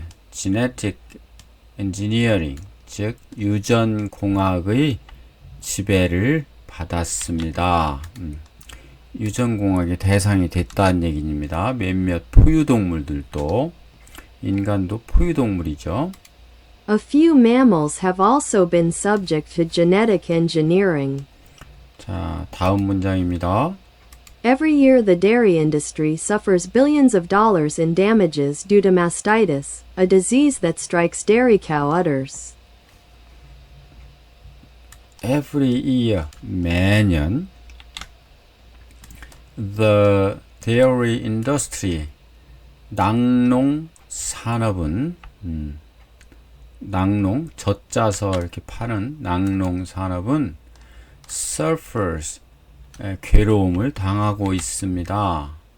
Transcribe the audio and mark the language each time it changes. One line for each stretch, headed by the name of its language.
English: genetic engineering,
Korean: 즉 유전공학의 지배를 받았습니다. 유전공학의 대상이 됐다는 얘기입니다. 몇몇 포유동물들도, 인간도 포유동물이죠.
English: A few mammals have also been subject to genetic engineering.
Korean: 자, 다음 문장입니다.
English: Every year the dairy industry suffers billions of dollars in damages due to mastitis, a disease that strikes dairy cow udders. Every year,
Korean: 매년,
English: the dairy industry,
Korean: 낙농 산업은, 낙농, 젖짜서 이렇게 파는 낙농 산업은
English: suffers,
Korean: 괴로움을 당하고 있습니다.